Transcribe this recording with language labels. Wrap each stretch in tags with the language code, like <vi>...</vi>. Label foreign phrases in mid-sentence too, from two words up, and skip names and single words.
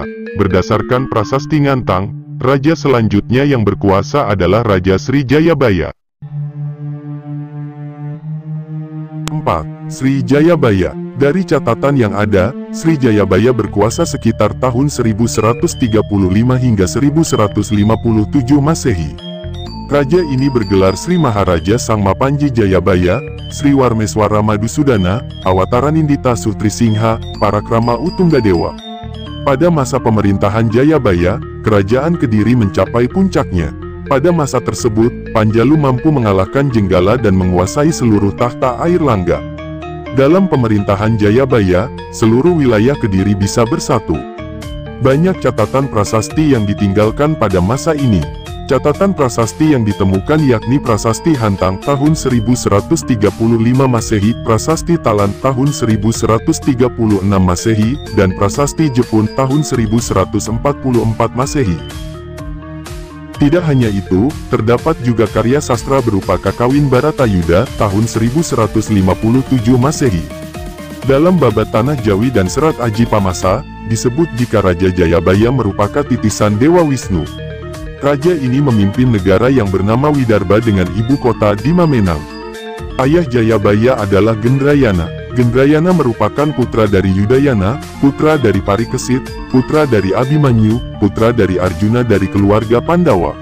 <id>Berdasarkan Prasasti Ngantang, raja selanjutnya yang berkuasa adalah Raja Sri Jayabaya. 4. Sri Jayabaya. Dari catatan yang ada, Sri Jayabaya berkuasa sekitar tahun 1135 hingga 1157 Masehi. Raja ini bergelar Sri Maharaja Sang Mapanji Jayabaya, Sri Warmeswara Madusudana, Awataranindita Sutri Singha, Parakrama Utunggadewa. Pada masa pemerintahan Jayabaya, Kerajaan Kediri mencapai puncaknya. Pada masa tersebut, Panjalu mampu mengalahkan Jenggala dan menguasai seluruh tahta air Langga. Dalam pemerintahan Jayabaya, seluruh wilayah Kediri bisa bersatu. Banyak catatan prasasti yang ditinggalkan pada masa ini. Catatan prasasti yang ditemukan yakni Prasasti Hantang tahun 1135 Masehi, Prasasti Talan tahun 1136 Masehi, dan Prasasti Jepun tahun 1144 Masehi. Tidak hanya itu, terdapat juga karya sastra berupa Kakawin Baratayuda tahun 1157 Masehi. Dalam babat Tanah Jawi dan Serat Aji Pamasa, disebut jika Raja Jayabaya merupakan titisan Dewa Wisnu. Raja ini memimpin negara yang bernama Widarba dengan ibu kota di Mamenang. Ayah Jayabaya adalah Gendrayana. Gendrayana merupakan putra dari Yudayana, putra dari Parikesit, putra dari Abimanyu, putra dari Arjuna dari keluarga Pandawa.</id>